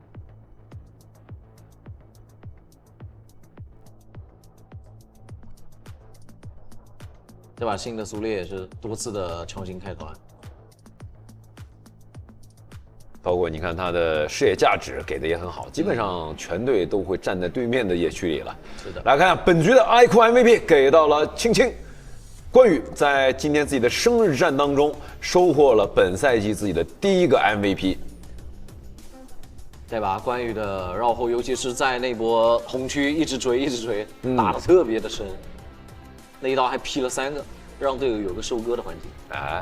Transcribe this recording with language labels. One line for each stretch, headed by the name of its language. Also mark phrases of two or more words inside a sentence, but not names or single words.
Chinese: 這把新的蘇烈也是多次的強行開團，包括你看他的視野價值給的也很好，基本上全隊都會站在對面的野區裡了。是的，來看下本局的 iQOO MVP 給到了青青。關羽在今天自己的生日戰當中收穫了本賽季自己的第一個 MVP。對吧？關羽的繞後，尤其是在那波紅區一直追，打得特別的深。那一刀還劈了3個，讓隊友有個收割的環境。哎，